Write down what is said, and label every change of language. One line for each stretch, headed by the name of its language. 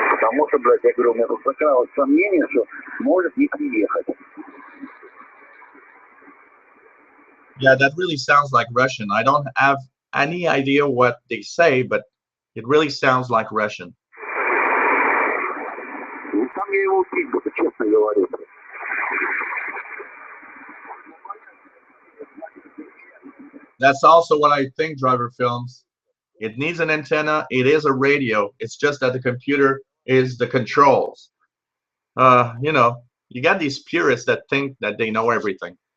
Russian: потому что, блядь, я говорю, у меня тут закралось сомнение, что может не приехать.
English: Yeah, that really sounds like Russian. I don't have any idea what they say, but it really sounds like Russian.
Russian: Ну, там я его убить буду, честно говорю.
English: That's also what I think, Driver Films. It needs an antenna. It is a radio. It's just that the computer is the controls. You know, you got these purists that think that they know everything.